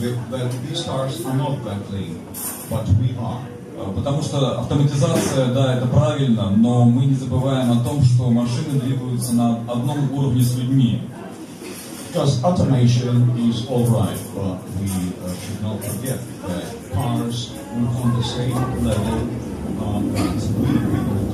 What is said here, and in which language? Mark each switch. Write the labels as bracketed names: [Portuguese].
[English] That these cars are not that link, but we are. [Russian] Потому что автоматизация, да, это правильно, но мы не забываем о том, что машины двигаются на одном уровне с людьми. [English] Because automation is all right, but we should not forget that cars are on the same level that we do.